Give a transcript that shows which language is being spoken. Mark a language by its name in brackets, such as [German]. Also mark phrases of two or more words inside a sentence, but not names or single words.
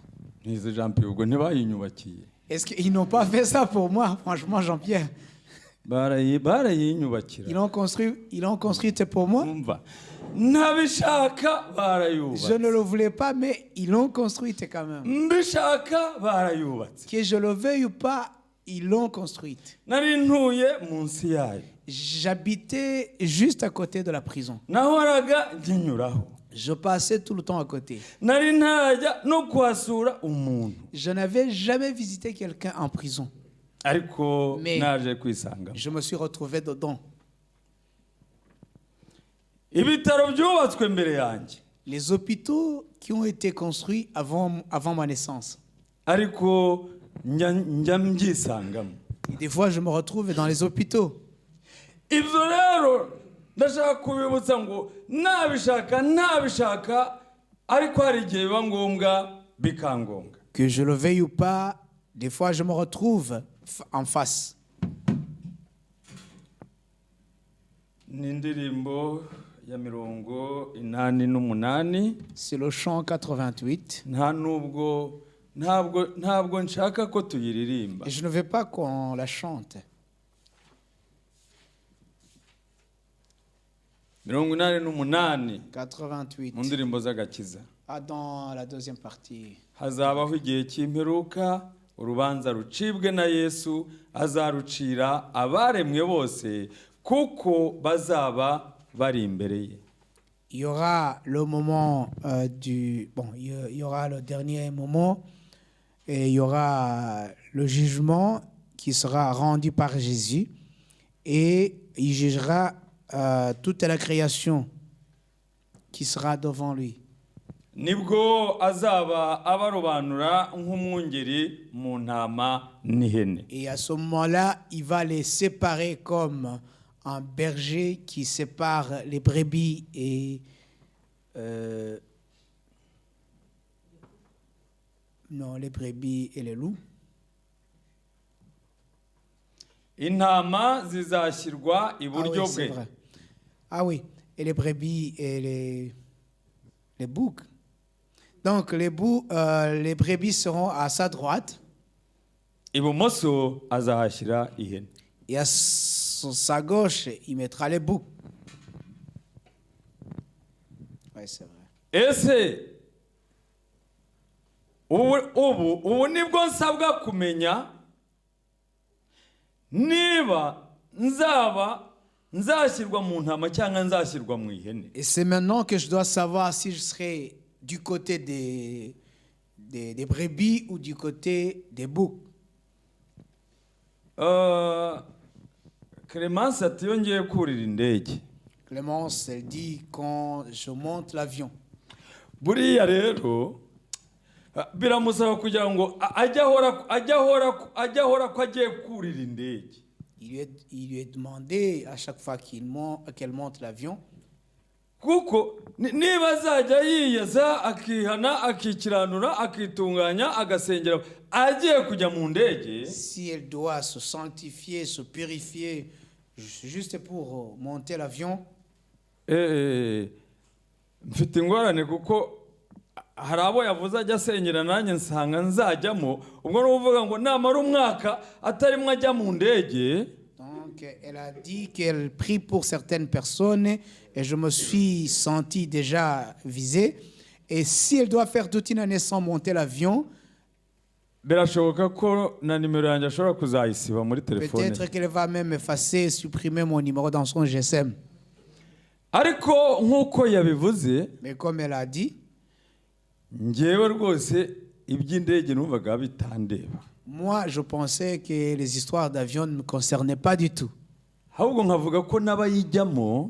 [Kinyarwanda] nize Jean-Pierre, ubwo ntibayinyubakiye. [French] Est-ce qu'ils n'ont pas fait ça pour moi, franchement, Jean-Pierre? [Kinyarwanda] barayinyubakira. [French] Ils l'ont construit pour moi. [Kinyarwanda] Umva, ntabishaka [French] Je [Kinyarwanda] barayubatse, [French] ne le voulais pas, mais ils l'ont construite quand même. [Kinyarwanda] mbishaka barayubatse. [French] Que je le veuille ou pas, ils l'ont construite. [Kinyarwanda] Nari ntuye munsi yayo, [French] J'habitais juste à côté de la prison. [Kinyarwanda] nahoraga nkinyuraho, [French] Je passais tout le temps à côté. [Kinyarwanda] nari ntajya no kuhasura umuntu, [French] Je n'avais jamais visité quelqu'un en prison. [Kinyarwanda] ariko [French] Mais- [Kinyarwanda] naje kwisanga. [French] Je me suis retrouvé dedans. [Kinyarwanda] Ibitaro byubatswe mbere yanjye, [French] Les hôpitaux qui ont été construits avant ma naissance. [Kinyarwanda] ariko njya mbyisangamo. [French] Et des fois, je me retrouve dans les hôpitaux. [Kinyarwanda] Ibyo rero ndashaka kubibutsa ngo ntabishaka, ariko hari igihe biba ngombwa bikangombwa. [French] Que je le veuille ou pas, des fois, je me retrouve en face. [Kinyarwanda] Ni indirimbo ya 88. [French] C'est le chant 88. [Kinyarwanda] ntabwo nshaka ko tuyiririmba. [French] Et je ne veux pas qu'on la chante. 88 88. [Kinyarwanda] mu ndirimbo z'agakiza. [French] Ah, dans la deuxième partie. [Kinyarwanda] Hazabaho igihe cy'imperuka, urubanza rucibwe na Yesu, azarucira abaremwe bose kuko bazaba bari imbere ye. [French] Il y aura le moment il y aura le dernier moment et il y aura le jugement qui sera rendu par Jésus et il jugera toute la création qui sera devant lui. [Kinyarwanda] nibwo azaba abarobanura nk'umwungeri mu ntama n'ihene. [French] Et à ce moment-là, il va les séparer comme un berger qui sépare les brebis et les brebis et les loups. [Kinyarwanda] Intama zizashyirwa iburyo [French] c'est [Kinyarwanda] bwe. [French] vrai. Ah oui, et les brebis et les boucs. Donc les brebis seront à sa droite. [Kinyarwanda] Ibumoso azahashyira ihene. [French] Et à sa gauche, il mettra les boucs. Oui, c'est vrai. [Kinyarwanda] Ese ubu nibwo nsabwa kumenya niba nzashyirwa mu ntama cyangwa nzashyirwa mu ihene. [French] Et c'est maintenant que je dois savoir si je serai du côté des brebis ou du côté des boucs. [Kinyarwanda] Clémence ati iyo ngiye kurira indege. [French] Clémence, elle dit quand je monte l'avion. [Kinyarwanda] Buriya rero biramusaba kugira ngo ajye ahora ko agiye kurira indege. [French] Il lui est demandé à chaque fois qu'elle monte l'avion. [Kinyarwanda] Kuko niba azajya yiyeza akihana akikiranura akitunganya agasengera agiye kujya mu ndege. [French] Si elle doit se sanctifier, se purifier juste pour monter l'avion. [Kinyarwanda] Mfite ingorane kuko hari abo yavuze ajya asengera nanjye nsanga nzajyamo ubwo no kuvuga ngo namara umwaka atarimwe ajya mu ndege. [French] Donc elle a dit qu'elle prie pour certaines personnes et je me suis senti déjà visé. Et si elle doit faire toute une année sans monter l'avion, [Kinyarwanda] birashoboka ko na nimero yanjye ashobora kuzayisiba muri telefone. [French] Peut-être qu'elle va même effacer, supprimer mon numéro dans son GSM. [Kinyarwanda] Ariko nkuko yabivuze, [French] mais comme elle a dit, [Kinyarwanda] njyewe rwose iby'indege numvaga bitandeba. [French] Moi, je pensais que les histoires d'avion ne me concernaient pas du tout. [Kinyarwanda] Ahubwo nkavuga ko n'abayijyamo.